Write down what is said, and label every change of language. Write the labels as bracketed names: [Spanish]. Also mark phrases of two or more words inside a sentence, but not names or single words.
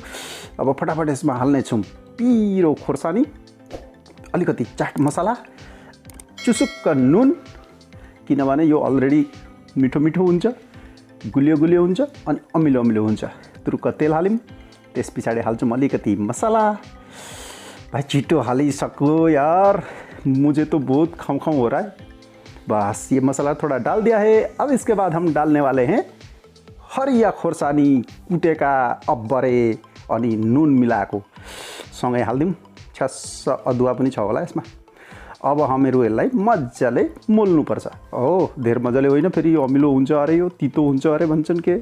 [Nepali] अब फटाफट यसमा हाल्नेछौँ पिरो खोर्सानी, अलिकति चाट मसला, चुसुक्क नुन, किनभने यो अलरेडी मिठो मिठो हुन्छ, गुलियो गुलियो हुन्छ अनि अमिलो अमिलो हुन्छ। तुरुक्क तेल हाल्यौँ, त्यस पछाडि हाल्छौँ अलिकति मसला। भाई छिटो हालिसक्यो यार, [Hindi] मुझे तो बहुत खाऊं खाऊं हो रहा है। बस ये मसाला थोड़ा डाल दिया है। अब इसके बाद हम डालने वाले हैं [Nepali] हरिया खोर्सानी कुटेका अब्बरे अनि नुन मिलाएको सँगै हाल्दिउँ। छ्यास्स अदुवा पनि छ होला यसमा। अब हामीहरू यसलाई मजाले मोल्नुपर्छ। हो धेर मजाले होइन, फेरि अमिलो हुन्छ अरे, यो तितो हुन्छ अरे भन्छन् के।